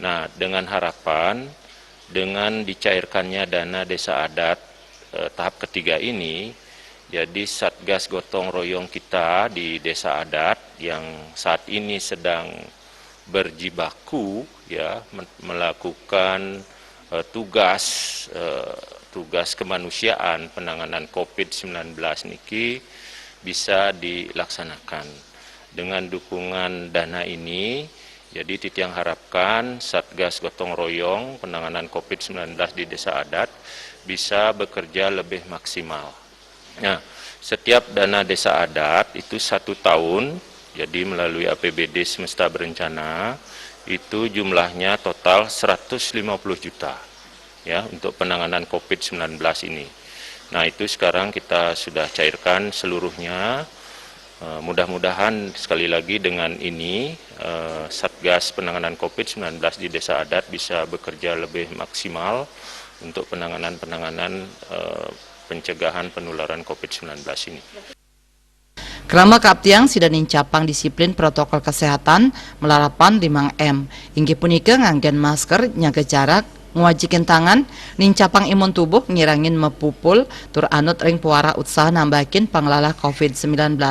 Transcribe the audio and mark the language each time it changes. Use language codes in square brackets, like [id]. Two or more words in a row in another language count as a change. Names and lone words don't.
[id] Nah, dengan harapan dengan dicairkannya dana desa adat tahap ketiga ini, jadi Satgas Gotong Royong kita di desa adat yang saat ini sedang berjibaku ya melakukan tugas kemanusiaan penanganan COVID-19 niki bisa dilaksanakan. Dengan dukungan dana ini, jadi Titiang harapkan Satgas Gotong Royong penanganan COVID-19 di desa adat bisa bekerja lebih maksimal. Nah, setiap dana desa adat itu 1 tahun, jadi melalui APBD semesta berencana, itu jumlahnya total 150 juta. Ya, untuk penanganan COVID-19 ini. Nah, itu sekarang kita sudah cairkan seluruhnya. Mudah-mudahan sekali lagi dengan ini Satgas penanganan COVID-19 di desa adat bisa bekerja lebih maksimal untuk penanganan pencegahan penularan COVID-19 ini. [ban] Kerama kaabtiang sida nincapang disiplin protokol kesehatan melarapan 5M. Inggih punika nganggen masker, nyaga jarak, ngawajikin tangan, nincapang imun tubuh, ngirangin mepupul, tur anut ring puara usaha nambakin panglalah COVID-19.